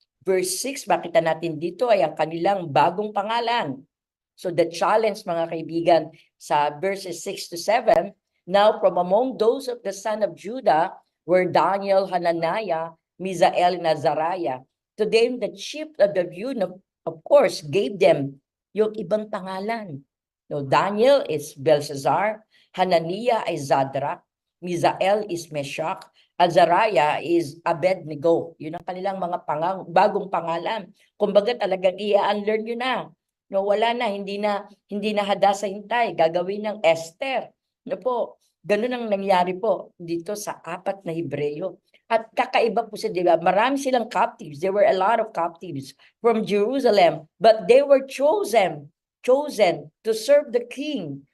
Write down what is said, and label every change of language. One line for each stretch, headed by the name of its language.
Filipino: Verse 6, makita natin dito ay ang kanilang bagong pangalan.
English: So the challenge,
Filipino: mga kaibigan,
English: sa verses 6 to 7, now from among those of the son of Judah were Daniel, Hananiah, Misael, and Azariah. To them, the chief of the eunuch, of course, gave them
Filipino: yung ibang pangalan.
English: No, Daniel is Belshazzar, Hananiah is Zadrak, Misael is Meshach, Azariah is Abednego.
Filipino: Yun ang kanilang mga bagong pangalan. Kumbaga talagang i-unlearn yun na. No, wala na, hindi na hada sa hintay, gagawin ng Esther. No po, ganun ang nangyari po dito sa 4 na Hebreo. At kakaiba po siya, di ba? Marami silang captives.
English: There were a lot of captives from Jerusalem, but they were chosen to serve the king.